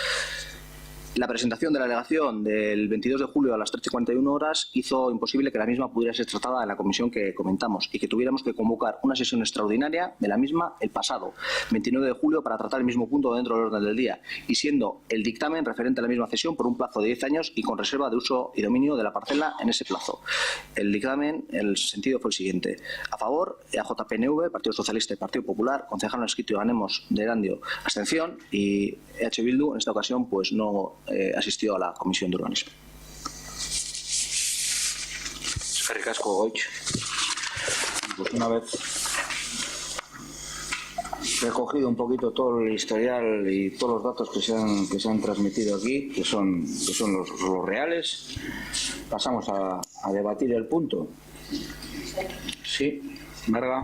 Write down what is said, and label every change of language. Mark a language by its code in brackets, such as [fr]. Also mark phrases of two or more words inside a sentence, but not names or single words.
[es] La presentación de la alegación del 22 de julio a las 13:41 horas hizo imposible que la misma pudiera ser tratada en la comisión que comentamos y que tuviéramos que convocar una sesión extraordinaria de la misma el pasado 29 de julio para tratar el mismo punto dentro del orden del día, y siendo el dictamen referente a la misma cesión por un plazo de 10 años y con reserva de uso y dominio de la parcela en ese plazo. El dictamen, el sentido fue el siguiente. A favor, EAJ-PNV, Partido Socialista y Partido Popular, concejal no escrito y Ganemos de Erandio, abstención, y EH Bildu en esta ocasión pues no asistió a la Comisión de Urbanismo. [eu] Eskerrik asko, Goitz. [es] Pues una vez recogido un poquito todo el historial y todos los datos que se han transmitido aquí, que son los reales, pasamos a debatir el punto. Sí, Marga.